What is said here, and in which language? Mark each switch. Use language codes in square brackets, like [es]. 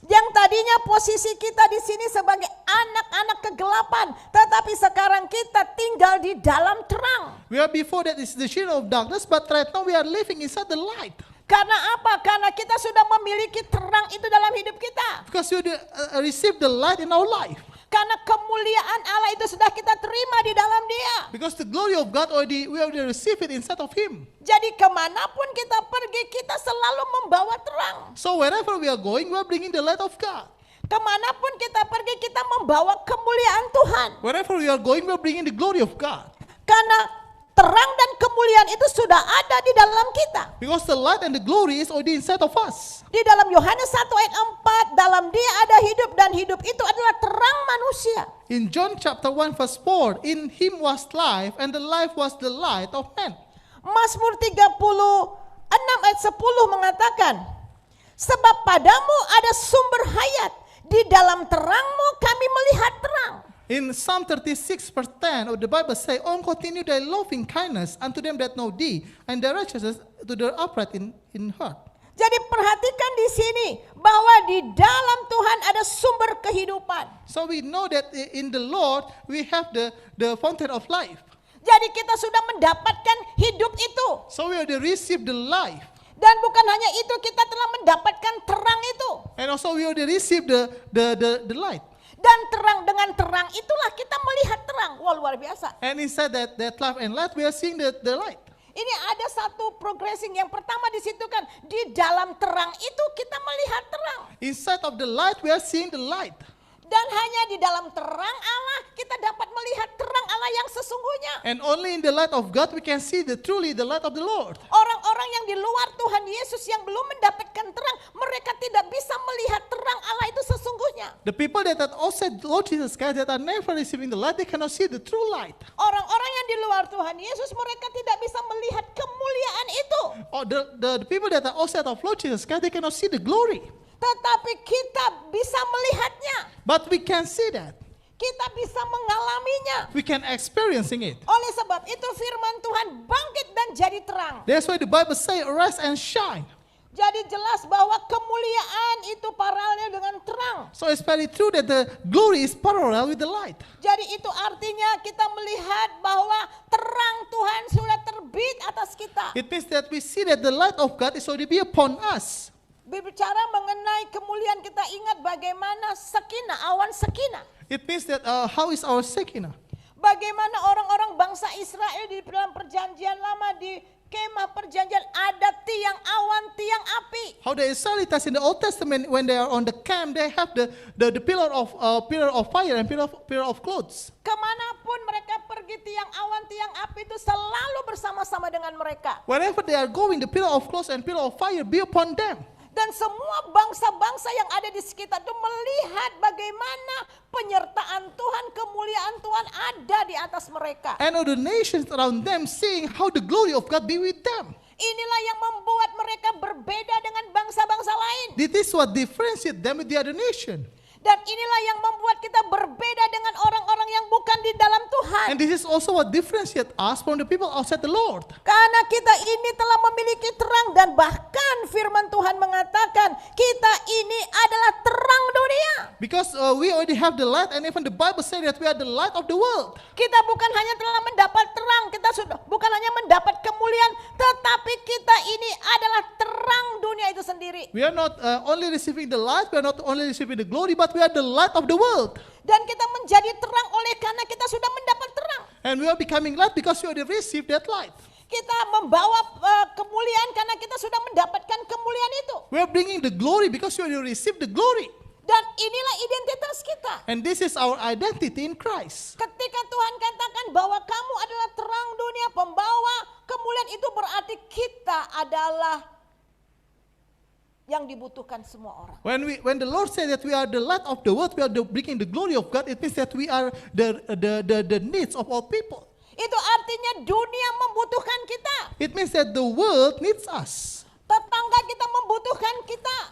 [id] Yang tadinya posisi kita di sini sebagai anak-anak kegelapan, tetapi sekarang kita tinggal di dalam terang. [en] We are before that is the shadow of darkness, but right now we are living inside the light. [id] Karena apa? Karena kita sudah memiliki terang itu dalam hidup kita. [en] Because we receive the light in our life. [id] Karena kemuliaan Allah itu sudah kita terima di dalam Dia. [en] Because the glory of God we already receive it inside of Him. [id] Jadi kemanapun kita pergi, kita selalu membawa terang. [en] So wherever we are going, we are bringing the light of God. [id] Kemanapun kita pergi, kita membawa kemuliaan Tuhan. [en] Wherever we are going, we are bringing the glory of God. [id] Karena terang dan kemuliaan itu sudah ada di dalam kita. [en] Because the light and the glory is already inside of us. [id] Di dalam Yohanes 1 ayat 4, dalam Dia ada hidup, dan hidup itu adalah terang manusia. [en] In John chapter 1 verse 4, in Him was life, and the life was the light of men. [id] Mazmur 36 ayat 10 mengatakan, sebab padamu ada sumber hayat, di dalam terangmu kami melihat terang. [en] In Psalm 36 verse 10, the Bible says, "Oh, continue thy loving kindness unto them that know thee, and thy righteousness to the upright in heart." [id] Jadi perhatikan di sini bahwa di dalam Tuhan ada sumber kehidupan. [en] So we know that in the Lord we have the fountain of life. [id] Jadi kita sudah mendapatkan hidup itu. [en] So we already received the life. [id] Dan bukan hanya itu, kita telah mendapatkan terang itu. [en] And also we already received the light. [id] Dan dengan terang itulah kita melihat terang. Wah, luar biasa. [en] And inside that life and light, we are seeing the light. [id] Ini ada satu progressing. Yang pertama di situ kan, di dalam terang itu kita melihat terang. [en] Inside of the light, we are seeing the light. [id] Dan hanya di dalam terang Allah kita dapat melihat terang Allah yang sesungguhnya. [en] And only in the light of God we can see truly the light of the Lord. [id] Orang-orang yang di luar Tuhan Yesus yang belum mendapatkan terang, mereka tidak bisa melihat terang Allah itu sesungguhnya. [en] The people that are outside Lord Jesus Christ that are never receiving the light, they cannot see the true light. [id] Orang-orang yang di luar Tuhan Yesus, mereka tidak bisa melihat kemuliaan itu. [en] Or the people that are outside of Lord Jesus Christ, they cannot see the glory. [id] Tetapi kita bisa melihatnya. [en] But we can see that. [id] Kita bisa mengalaminya. [en] We can experiencing it. [id] Oleh sebab itu firman Tuhan bangkit dan jadi terang. [en] That's why the Bible say arise and shine. [id] Jadi jelas bahwa kemuliaan itu paralel dengan terang. [en] So it's very true that the glory is parallel with the light. [id] Jadi itu artinya kita melihat bahwa terang Tuhan sudah terbit atas kita. [en] It means that we see that the light of God is already be upon us. [id] Berbicara mengenai kemuliaan, kita ingat bagaimana sakinah, awan sakinah. [en] It means that how is our Shekinah? [id] Bagaimana orang-orang bangsa Israel di dalam perjanjian lama, di kemah perjanjian ada tiang awan, tiang api. [en] How the Israelites in the Old Testament when they are on the camp, they have the pillar of fire and pillar of clouds. [id] Kemanapun mereka pergi, tiang awan, tiang api itu selalu bersama-sama dengan mereka. [en] Wherever they are going, the pillar of clouds and pillar of fire be upon them. [id] Dan semua bangsa-bangsa yang ada di sekitar itu melihat bagaimana penyertaan Tuhan, kemuliaan Tuhan ada di atas mereka. [en] And all the nations around them seeing how the glory of God be with them. [id] Inilah yang membuat mereka berbeda dengan bangsa-bangsa lain. [en] This is what differentiates them with the other nation. [id] Dan inilah yang membuat kita berbeda dengan orang-orang yang bukan di dalam Tuhan. [en] And this is also what differentiates us from the people outside the Lord. [id] Karena kita ini telah memiliki terang, dan bahkan firman Tuhan mengatakan kita ini adalah terang dunia. [en] Because we already have the light, and even the Bible says that we are the light of the world. [id] Kita bukan hanya telah mendapat terang, kita sudah bukan hanya mendapat kemuliaan, tetapi kita ini adalah terang dunia itu sendiri. [en] We are not only receiving the light, we are not only receiving the glory, but we are the light of the world. [id] Dan kita menjadi terang oleh karena kita sudah mendapat terang. [en] And we are becoming light because we already received that light. [id] Kita membawa kemuliaan karena kita sudah mendapatkan kemuliaan itu. [en] We are bringing the glory because we already received the glory. [id] Dan inilah identitas kita. [en] And this is our identity in Christ. [id] Ketika Tuhan katakan bahwa kamu adalah terang dunia, pembawa kemuliaan, itu berarti kita adalah yang dibutuhkan semua orang. [en] When the Lord said that we are the light of the world, we are bringing the glory of God, it means that we are the needs of all people. [id] Itu artinya dunia membutuhkan kita. [en] It means that the world needs us. [id] Tetangga kita membutuhkan kita.